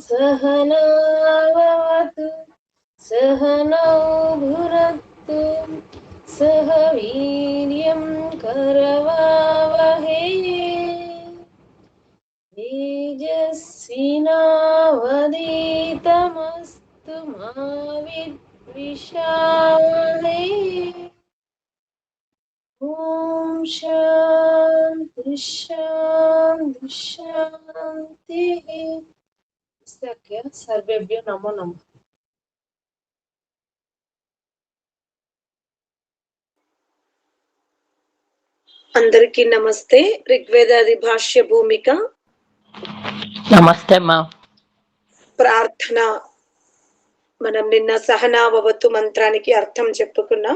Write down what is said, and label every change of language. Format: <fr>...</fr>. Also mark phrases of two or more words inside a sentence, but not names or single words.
<sa>सहनावतु सहनौ भुनक्तु सह वीर्यं करवावहै तेजस्विनावधीतमस्तु मा विद्विषावहै। ओम शांति शांति शांति। सर्वेभ्यो नमो नमः।</sa> <te>అందరికీ నమస్తే. ఋగ్వేదాది భాష్య భూమిక. నమస్తే మా. ప్రార్థన. మనం నిన్న సహనావవతు మంత్రానికి అర్థం చెప్పుకున్నాం.</te>